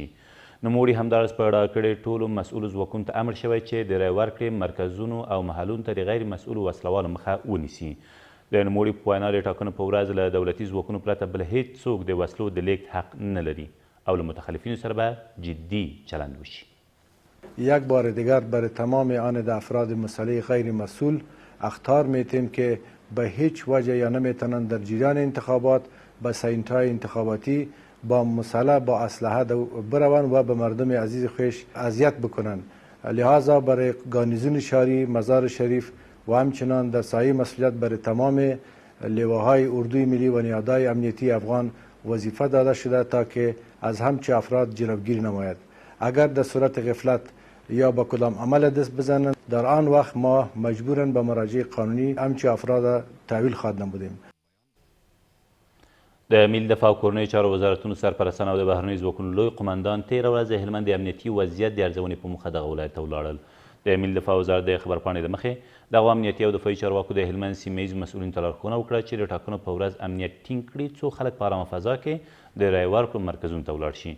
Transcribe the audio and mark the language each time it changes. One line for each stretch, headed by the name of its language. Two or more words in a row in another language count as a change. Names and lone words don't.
Pashto: نوموړي همداراز په ډاګه ټولو مسؤلو ځواکونو ته امر شوی چې د رای ورکړې مرکزونو او محلونو ته د غیر مسؤلو وسلوالو مخه ونیسي. د نوموړي په وینا د ټاکنو په ورځ له دولتي ځواکونو پرته بل هیڅ څوک د وسلو د لیږد حق نه لري او له متخلفینو سره به جدي چلند وشي.
Persian: یک بار دیگر برای تمام آن افراد مسلح غیر مسئول اخطار میتیم که به هیچ وجه یا نمیتونند در جریان انتخابات به سینتای انتخاباتی با مسلح با اسلحه بروند و به مردم عزیز خویش اذیت بکنند. لحاظا برای گارنیزون شهری مزار شریف و همچنان در سایه مسئولیت برای تمام لواهای اردوی ملی و نهادهای امنیتی افغان وظیفه داده شده تا که از همچه افراد جلوگیری نماید. اگر در صورت غفلت یا با کدام عمل دست بزنند در آن وقت ما مجبورن به مراجع قانونی همچه افراد تحویل خواهد نمودیم.
Pashto: د ملي دفاع او کورنیو چارو وزارتونو سرپرستان او د بهرنیو ځواکونو لوی قمندان تېره ورځ د هلمند د امنیتي وضعیت د ارزونې په موخه دغه ولایت ته ولاړل. د ملي دفاع وزارت د خبرپاڼې له مخې دغو امنیتي او دفاعي چارواکو د هلمند سیمه ییزو مسؤلینو ته لارښوونه وکړه چې د ټاکنو په ورځ امنیت ټینګ کړي څو خلک په ارامه فضا کې د رایې ورکړو مرکزونو ته ولاړ شي.